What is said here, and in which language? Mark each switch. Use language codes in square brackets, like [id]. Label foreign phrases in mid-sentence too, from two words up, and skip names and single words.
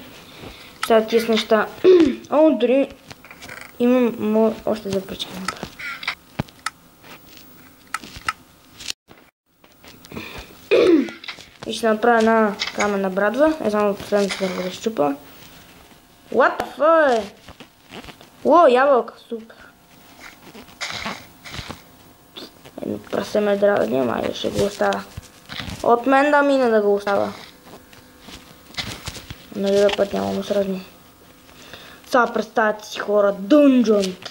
[bg] Сега тия с неща... О, дори имам още за пръчки да направя. И ще направя една каменна брадва. Само последното да разчупа. [en] What the fuck? [bg] О, ябълка, супер. Едно прасе ме дразни, ама ще го оставя. От мен да мине да го оставя. На другия път няма му сразни. Сега представете си хора, дънжън.